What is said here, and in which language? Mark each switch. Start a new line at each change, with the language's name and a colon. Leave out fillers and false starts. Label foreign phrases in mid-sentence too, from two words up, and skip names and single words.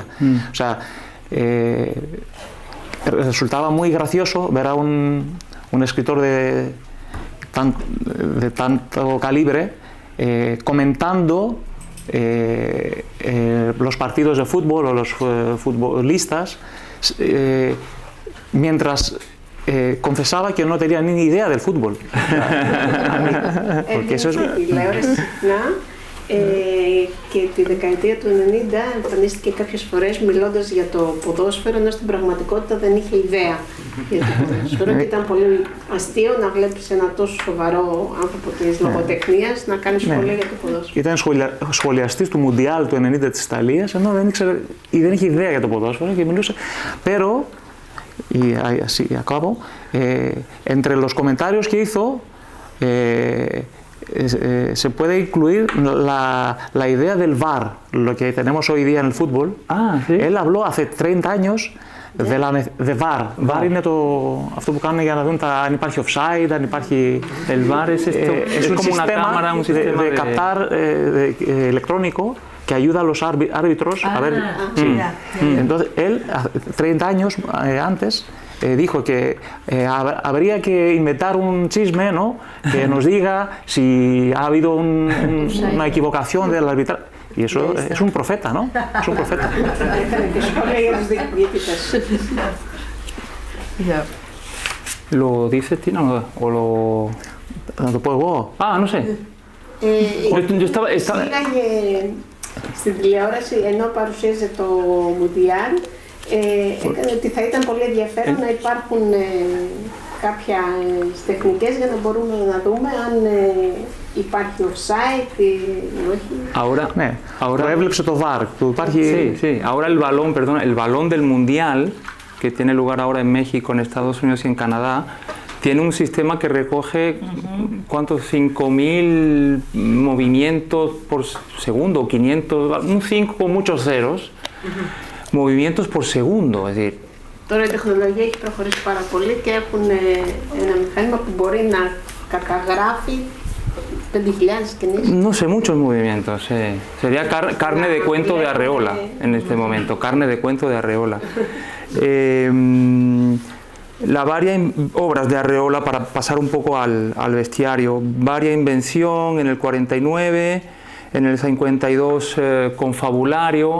Spanish: O sea, resultaba muy gracioso ver a un escritor de tanto calibre comentando los partidos de fútbol o los futbolistas mientras confesaba que no tenía ni idea del fútbol. Porque eso es...
Greek: και τη δεκαετία του 90 εμφανίστηκε κάποιες φορές μιλώντας για το ποδόσφαιρο, ενώ στην πραγματικότητα δεν είχε ιδέα για το ποδόσφαιρο και ήταν πολύ αστείο να βλέπεις ένα τόσο σοβαρό άνθρωπο της λογοτεχνίας να κάνει σχόλια για το ποδόσφαιρο. Ήταν σχολιαστής του Μουντιάλ του 90 της Ιταλίας, ενώ δεν είχε ιδέα για το ποδόσφαιρο και μιλούσε.
Spanish: Pero, y así acabo, entre los comentarios que hizo, se puede incluir la idea del VAR, lo que tenemos hoy día en el fútbol. ¿Sí? Él habló hace 30 años de VAR.
Greek: VAR είναι αυτό που κάνουν για να δουν αν υπάρχει offside, αν υπάρχει...
Spanish: El VAR es como una cámara, un sistema de captar electrónico que ayuda a los árbitros a ver... Sí. Entonces, él, 30 años antes, dijo que habría que inventar un chisme, ¿no?, que nos diga si ha habido una equivocación del arbitraje. Y eso es un profeta, ¿no? Es un profeta. ¿Lo dices, Tina, o lo...? ¿No lo puedo vos? No sé. Yo estaba...
Greek: Πήγαγε στην τηλεόραση ενώ παρουσίαζε το Μουντιάλ, έκανε ότι θα ήταν πολύ ενδιαφέρον να υπάρχουν κάποιες τεχνικές για να μπορούμε να δούμε αν υπάρχει offside ή όχι. Ahora έβλεψε το VAR.
Spanish: Sí. Ahora el balón del Mundial, que tiene lugar ahora en México, en Estados Unidos y en Canadá, tiene un sistema que recoge, ¿cuántos? 5.000 movimientos por segundo, 500, un 5 con muchos ceros, movimientos por segundo, es decir...
Greek: Τώρα η τεχνολογία έχει προχωρήσει πάρα πολύ και έχουν ένα μηχάνημα που μπορεί να καταγράφει 5.000 κινήσεις.
Spanish: No sé, muchos movimientos. Sería carne de cuento de Arreola en este momento, carne de cuento de Arreola. Varias obras de Arreola, para pasar un poco al bestiario, varia invención en el 49, en el 52 confabulario.